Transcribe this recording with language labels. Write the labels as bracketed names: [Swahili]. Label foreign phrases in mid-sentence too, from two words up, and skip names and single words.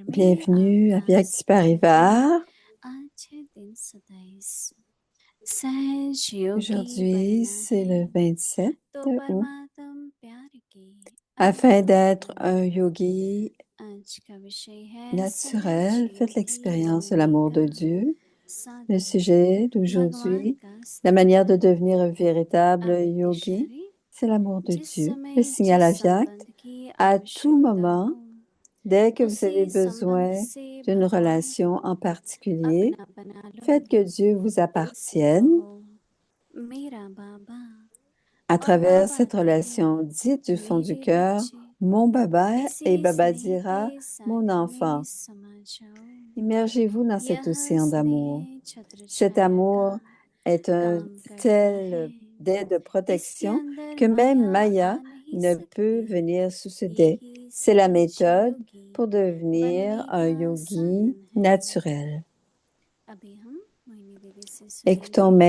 [French] Bienvenue à [Hindi] आपका Vyakti Parivar. आज है दिन 27 सहज योगी [French] Aujourd'hui, [Hindi] बनना [French] c'est [Hindi] है [French] le 27 [Hindi] तो [French] août. [Hindi] परमात्म प्यार के [French] Afin [Hindi] अनुभव [French] d'être [Hindi] करो। [French] un yogi [Hindi] आज का विषय है [French] naturel, [Hindi] सहज [French] faites [Hindi] योगी [French] l'expérience de [Hindi] बनने [French] l'amour [Hindi] का [French] de Dieu. Le [Hindi] साधन [French] sujet [Hindi] भगवान [French] d'aujourd'hui, [Hindi] का [French] la manière de [Hindi] स्तोत्र [French] devenir un véritable [Hindi] अव्यक्त [French] yogi, [Hindi] शरीर [French] c'est l'amour de [Hindi] जिस [French] Dieu. [Hindi] समय [French] Le signal [Hindi] जिस [French] à Vyakt, [Hindi] संबंध की [French] à tout [Hindi] आवश्यकता [French] moment, [Hindi] हो [French] dès que vous avez [Hindi] उसी संबंध [French] besoin [Hindi] से [French] d'une [Hindi] भगवान [French] relation en particulier, [Hindi] अपना बना लो। [French] faites que Dieu vous appartienne. [Hindi] कहो मेरा बाबा [French] À [Hindi] और [French] travers [Hindi] बाबा [French] cette [Hindi] कहे [French] relation dite du fond du [Hindi] मेरे [French] cœur, [Hindi] बच्चे [French] mon Baba, et [Hindi] इसी [French] Baba [Hindi] स्नेह के [French] dira, mon [Hindi] सागर में [French] enfant. [Hindi] समा जाओ। [French] Immergez-vous dans cet [Hindi] यह [French] océan d'amour. [Hindi] स्नेह छत्र [French] Cet [Hindi] छाया का [French] amour est un [Hindi] काम करता है [French] tel dé de [Hindi] इसके [French] protection [Hindi] अंदर [French] que même [Hindi] माया [French] Maya [Hindi] आ नहीं [French] ne peut [Hindi] सकती [French] venir sous ce dé. [Hindi] यही [French] C'est la [Hindi] सहज [French] méthode [Hindi] योगी [French] pour devenir [Hindi] बनने [French] un [Hindi] का [French] yogi [Hindi] साधन है। [French] naturel. [Hindi] अभी हम मोहिनी दीदी से [French] Écoutons [Hindi] सुनेंगे।